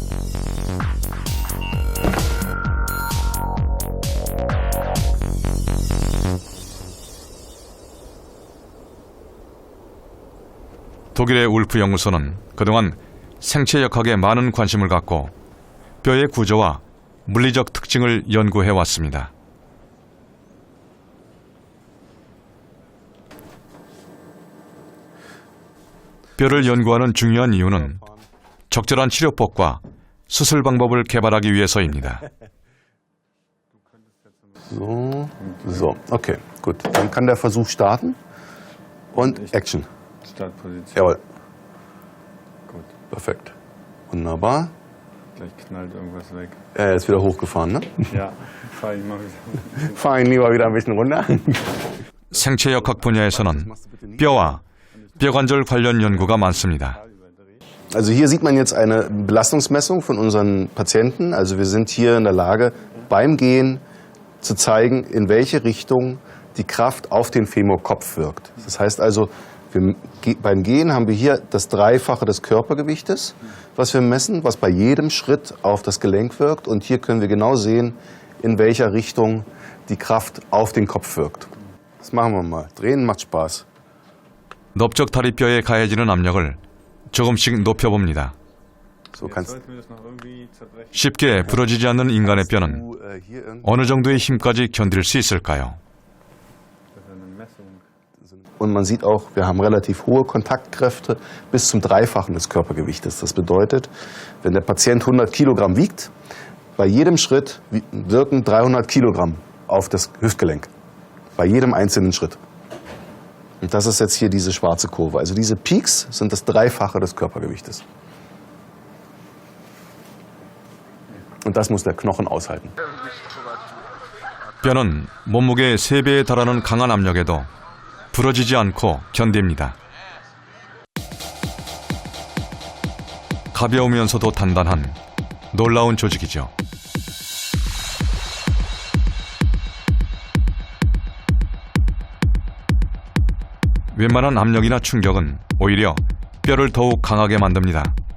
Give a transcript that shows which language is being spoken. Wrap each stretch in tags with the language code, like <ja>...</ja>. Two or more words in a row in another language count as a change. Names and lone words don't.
<ko>독일의 울프 연구소는 그동안 생체역학에 많은 관심을 갖고 뼈의 구조와 물리적 특징을 연구해 왔습니다. 뼈를 연구하는 중요한 이유는 적절한 치료법과 수술 방법을 개발하기 위해서입니다.</ko> <de>So, okay, gut. Dann kann der Versuch starten und Action. Startposition. Jawohl. Perfekt. Wunderbar. Vielleicht knallt irgendwas weg. Er ist wieder hochgefahren, ne? Ja, fahr ich mal wieder. Fahr ihn lieber wieder ein bisschen runter.</de> <ko>생체역학 분야에서는 뼈와 뼈관절 관련 연구가 많습니다.</ko> <de>Also hier sieht man jetzt eine Belastungsmessung von unseren Patienten. Also wir sind hier in der Lage, beim Gehen zu zeigen, in welche Richtung die Kraft auf den Femurkopf wirkt. Das heißt also, beim Gehen haben wir hier das Dreifache des Körpergewichtes, was wir messen, was bei jedem Schritt auf das Gelenk wirkt. Und hier können wir genau sehen, in welcher Richtung die Kraft auf den Kopf wirkt. Das machen wir mal. Drehen macht Spaß.</de> <ko>넓적 다리뼈에 가해지는 압력을 조금씩 높여봅니다.</ko> <de>So kannst Sollten wir das noch irgendwie zerbrechen?</de> <ko>쉽게 부러지지 않는 인간의 뼈는</ko> <de>du hier irgendwo.</de> <ko>어느 정도의 힘까지 견딜 수 있을까요?</ko> <de>Das ist eine Messung. Und man sieht auch, wir haben relativ hohe Kontaktkräfte bis zum Dreifachen des Körpergewichtes. Das bedeutet, wenn der Patient 100 Kilogramm wiegt, bei jedem Schritt wirken 300 Kilogramm auf das Hüftgelenk. Bei jedem einzelnen Schritt. Und das ist jetzt hier diese schwarze Kurve. Also diese Peaks sind das Dreifache des Körpergewichtes. Und das muss der Knochen aushalten.</de> <ko>뼈는 몸무게의 3배에 달하는 강한 압력에도 부러지지 않고 견딥니다. 가벼우면서도 단단한 놀라운 조직이죠. 웬만한 압력이나 충격은 오히려 뼈를 더욱 강하게 만듭니다.</ko>